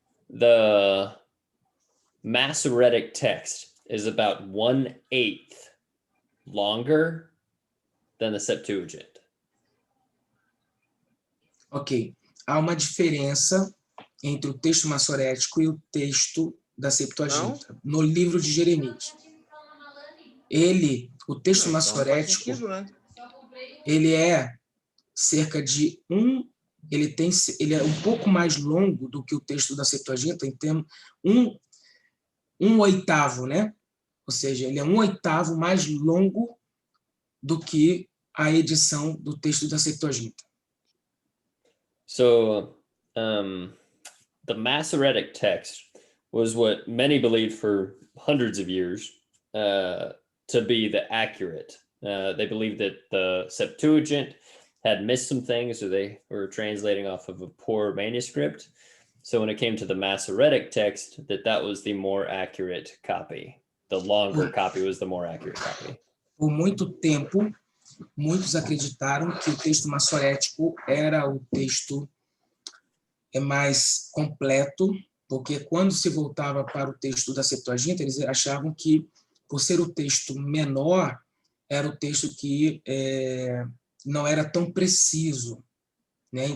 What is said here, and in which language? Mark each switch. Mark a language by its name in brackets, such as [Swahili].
[English] The Masoretic text is about 1/8 longer than the Septuagint. Ok. [Portuguese] Há uma diferença entre o texto massorético e o texto da Septuaginta, no livro de Jeremias. O texto massorético, ele é cerca de ele é um pouco mais longo do que o texto da Septuaginta, em termos 1/8, né? Ou seja, ele é 1/8 mais longo do que a edição do texto da Septuaginta. [English] So, the Masoretic text was what many believed for hundreds of years to be the accurate. They believed that the Septuagint had missed some things, so they were translating off of a poor manuscript. So when it came to the Masoretic text, that was the more accurate copy. The longer copy was the more accurate copy. [Portuguese] Por muito tempo, muitos acreditaram que o texto massorético era o texto mais completo, porque quando se voltava para o texto da Septuaginta, eles achavam que, por ser o texto menor, era o texto que não era tão preciso, né?